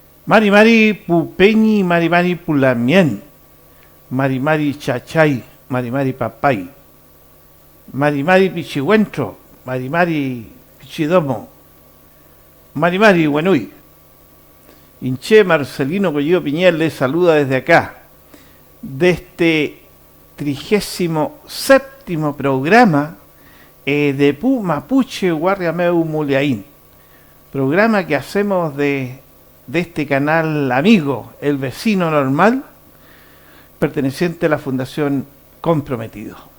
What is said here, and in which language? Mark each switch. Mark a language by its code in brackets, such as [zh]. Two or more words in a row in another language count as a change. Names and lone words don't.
[arn] Mari Mari Pupeñi, Mari Mari Pulamien, Mari Mari Chachay, Mari Mari Papay, Mari Mari Pichihuentro, Mari Mari Pichidomo, Mari Mari Buenuy. [es] Inche Marcelino Collillo Piñel les saluda desde acá, de este 37º programa de Pu Mapuche Guarriameu Muliaín, programa que hacemos de este canal amigo, El Vecino Normal, perteneciente a la Fundación Comprometido.